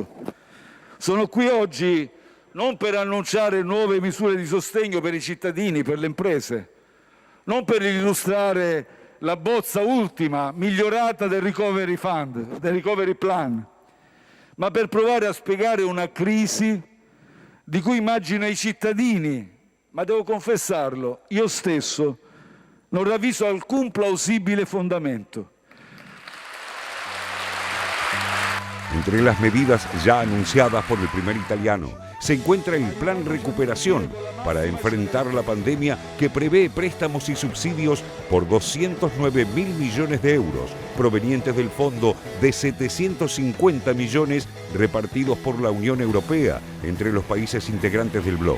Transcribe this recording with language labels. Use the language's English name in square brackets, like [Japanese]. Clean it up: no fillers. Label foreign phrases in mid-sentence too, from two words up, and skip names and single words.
[Italian] Sono qui oggi non per annunciare nuove misure di sostegno per i cittadini, per le imprese, non per illustrare la bozza ultima, migliorata del Recovery Fund, del Recovery Plan, ma per provare a spiegare una crisi di cui immagino i cittadini, ma devo confessarlo, io stesso non ravviso alcun plausibile fondamento. [Spanish] Entre las medidas ya anunciadas por el primer italiano se encuentra el Plan Recuperación para enfrentar la pandemia, que prevé préstamos y subsidios por 209.000 millones de euros provenientes del fondo de 750 millones repartidos por la Unión Europea entre los países integrantes del bloque.